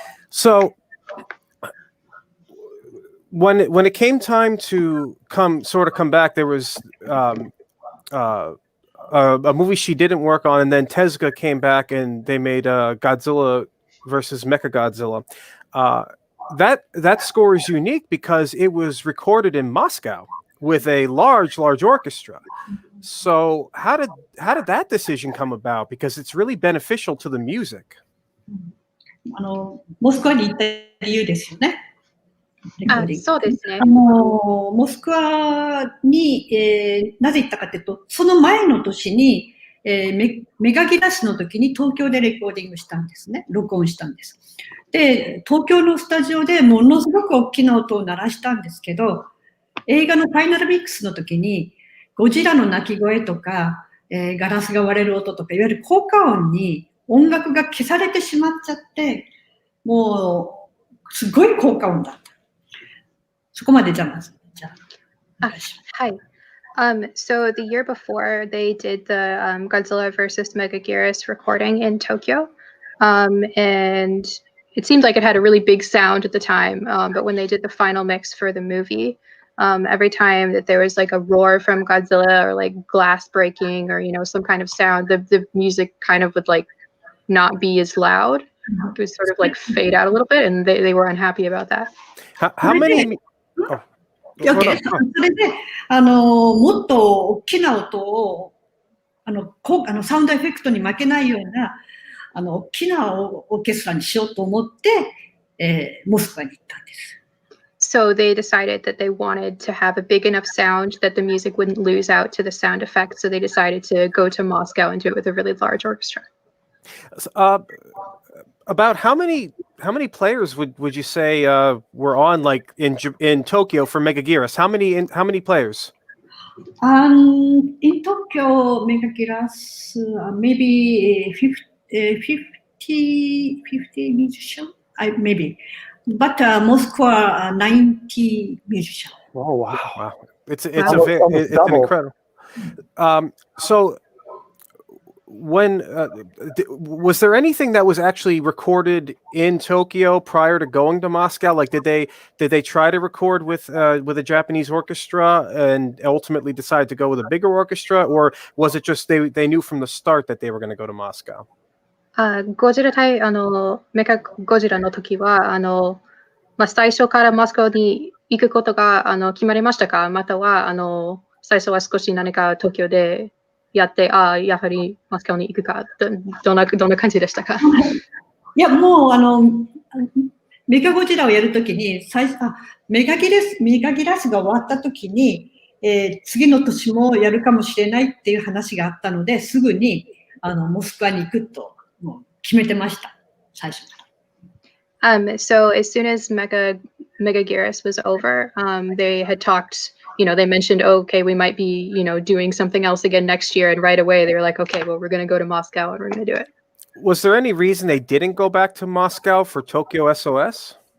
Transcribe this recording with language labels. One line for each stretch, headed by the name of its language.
English: So when it came time to come back, there was a movie she didn't work on, and then Tezuka came back and they made Godzilla versus Mechagodzilla. That score is unique because it was recorded in Moscow with a large orchestra. So how did that decision come about? Because it's really beneficial to the music.
Japanese: モスクワに行った理由ですよね。そうですね。モスクワに、なぜ行ったかというと、その前の年に、メガギラスの時に東京でレコーディングしたんですね。録音したんです。で、東京のスタジオでものすごく大きな音を鳴らしたんですけど、映画のファイナルミックスの時に、ゴジラの鳴き声とか、ガラスが割れる音とか、いわゆる効果音に音楽が消されてしまっちゃって、もう、すごい効果音だった。そこまでじゃあ、はい。
English: So the year before, they did the Godzilla versus Megaguirus recording in Tokyo. And it seemed like it had a really big sound at the time. But when they did the final mix for the movie, every time that there was like a roar from Godzilla or like glass breaking or, some kind of sound, the music kind of would like not be as loud. It would sort of like fade out a little bit, and they were unhappy about that. How many...
Japanese: それで、もっと大きな音を、サウンドエフェクトに負けないような、大きなオーケストラにしようと思って、モスクワに行ったんです。
English: So they decided that they wanted to have a big enough sound that the music wouldn't lose out to the sound effects. So they decided to go to Moscow and do it with a really large orchestra. About how many players would you say were on like in Tokyo for Megaguirus? How many players? In Tokyo, Megaguirus, maybe 50 musicians, maybe. But Moscow, 90 musicians. Oh wow! It's incredible. So when was there anything that was actually recorded in Tokyo prior to going to Moscow? Like, did they try to record with a Japanese orchestra and ultimately decide to go with a bigger orchestra, or was it just they knew from the start that they were going to go to Moscow?
Japanese: ゴジラ対メカゴジラの時は最初からモスクワに行くことが決まりましたか？または最初は少し何か東京でやって、やはりモスクワに行くか、どんな感じでしたか？いや、もうメガゴジラをやるときにメガギラスが終わったときに、次の年もやるかもしれないっていう話があったので、すぐにモスクワに行くともう決めてました、最初から。
English: So as soon as Megaguirus was over, they had talked, they mentioned, okay, we might be, doing something else again next year. And right away they were like, okay, well, we're going to go to Moscow and we're going to do it. Was there any reason they didn't go back to Moscow for Tokyo S.O.S?